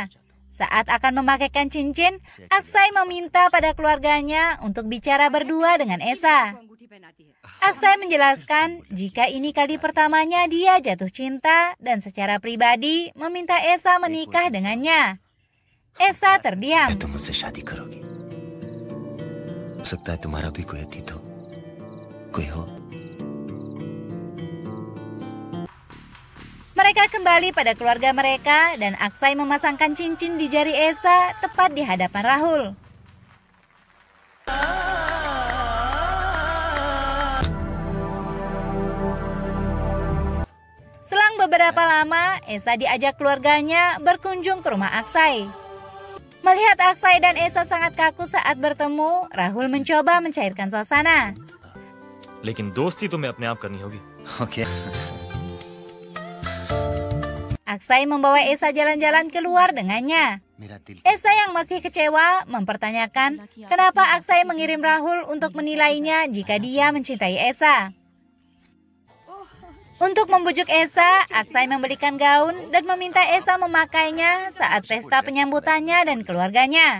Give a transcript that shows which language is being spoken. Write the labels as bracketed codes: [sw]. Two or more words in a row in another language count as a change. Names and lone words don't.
[id] Saat akan memakaikan cincin, Aksai meminta pada keluarganya untuk bicara berdua dengan Esa. Aksai menjelaskan jika ini kali pertamanya dia jatuh cinta dan secara pribadi meminta Esa menikah dengannya. Esa terdiam. [hi] तुम मुझसे शादी करोगी? हो सकता है तुम्हारा भी कोई अतीत हो, कोई हो। [id] Mereka kembali pada keluarga mereka dan Aksai memasangkan cincin di jari Esa tepat di hadapan Rahul. Selang beberapa lama, Esa diajak keluarganya berkunjung ke rumah Aksai. Melihat Aksai dan Esa sangat kaku saat bertemu, Rahul mencoba mencairkan suasana. [hi] लेकिन दोस्ती तुम्हें अपने आप करनी होगी। ओके। [id] Aksai membawa Esa jalan-jalan keluar dengannya. Esa yang masih kecewa mempertanyakan kenapa Aksai mengirim Rahul untuk menilainya jika dia mencintai Esa. Untuk membujuk Esa, Aksai membelikan gaun dan meminta Esa memakainya saat pesta penyambutannya dan keluarganya.